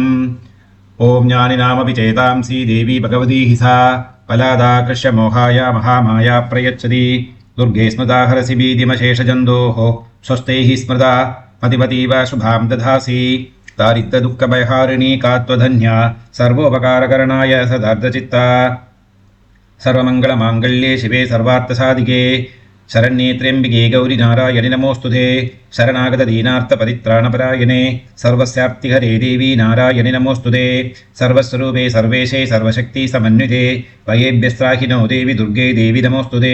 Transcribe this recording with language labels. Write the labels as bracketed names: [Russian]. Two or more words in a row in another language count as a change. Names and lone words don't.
[Sanskrit] ओं ज्ञानिनामपि चेतांसि देवी भगवती हि सा बलादाकृष्य मोहाय महामाया प्रयच्छति. दुर्गे स्मृता हरसि भीतिमशेषजन्तोः स्वस्थैः स्मृता मतिमतीव शुभां ददासि. दारिद्र्य दुःख भयहारिणि कात्वदन्या सर्वोपकारकरणाय सदार्द्रचित्ता. सर्वमङ्गलमाङ्गल्ये शिवे सर्वार्थसाधिके शरण्ये त्र्यम्बिके गौरि नारायणि नमोऽस्तुते. शरणागतदीनार्थपरित्राणपरायणे सर्वस्यार्तिहरे देवी नारायणि नमोऽस्तुते. सर्वस्वरूपे सर्वेशे सर्वशक्ति समन्विते भयेभ्यस्त्राहिनो देवी दुर्गे देवी नमोऽस्तुते.